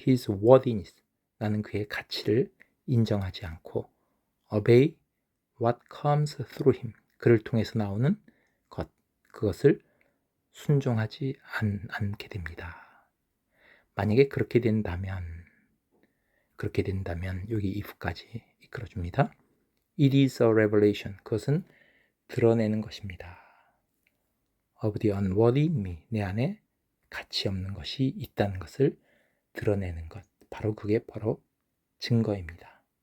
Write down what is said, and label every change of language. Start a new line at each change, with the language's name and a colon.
English: worthiness,
Korean: 나는 그의 가치를 인정하지 않고
English: obey what comes through him,
Korean: 그를 통해서 나오는 것, 그것을 순종하지 않게 됩니다. 만약에 그렇게 된다면 여기 if까지 이끌어줍니다.
English: It is a revelation,
Korean: 그것은 드러내는 것입니다.
English: of the unworthy me,
Korean: 내 안에 가치 없는 것이 있다는 것을 드러내는 것, 그게 바로 증거입니다.